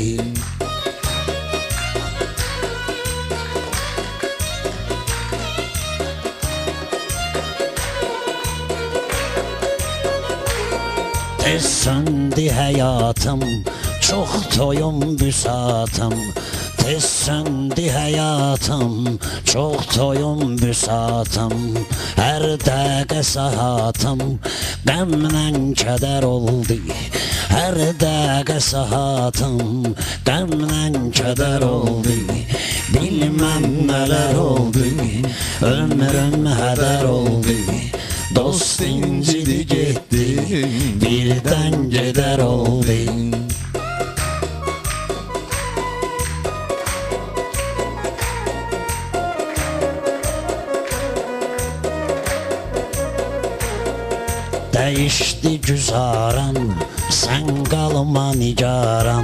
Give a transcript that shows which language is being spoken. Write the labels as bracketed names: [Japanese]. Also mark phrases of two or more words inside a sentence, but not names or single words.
[Turkish] Tez söndü hayatım, çok toyum büsatım. Tez söndü hayatım, çok toyum büsatım. [Azerbaijani] Her dəqiqə saatım, qəmlə kədər oldu. Her dəqiqə saatım, qəmlə kədər oldu. [Turkish] Bilmem neler oldu, ömrüm heder oldu. Dost incidi gitti, birden gider oldu. Değişti güzaran, sen kalma nigaran.